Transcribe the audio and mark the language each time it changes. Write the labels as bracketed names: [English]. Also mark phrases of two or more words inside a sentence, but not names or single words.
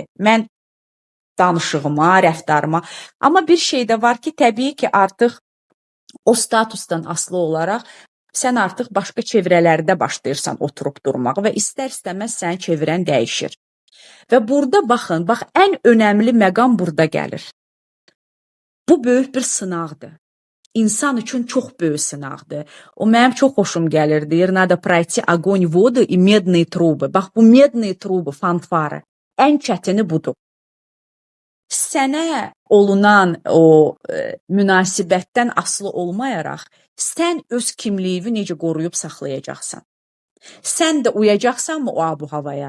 [Azerbaijani] Mən danışığıma, rəftarıma. Amma bir şey də var ki, təbii ki, artıq o statusdan asılı olaraq sən artıq başqa çevrələrdə başlayırsan oturub durmağa və istər-istəməz sənin çevrən dəyişir. Və burada baxın, ən önəmli məqam burada gəlir. Bu böyük bir sınaqdır. İnsan üçün çox böyük sınaqdır. O mənim çox xoşum gəlir. Deyir, [Russian] надо пройти огонь, воду и медные трубы. [Azerbaijani] Bax, bu [Russian] медные трубы, [Azerbaijani] fanfarı. Ən çətini budur. Sənə olunan o münasibətdən asılı olmayaraq, sən öz kimliyini necə qoruyub saxlayacaqsan? Sən də uyacaqsanmı o abu-havaya?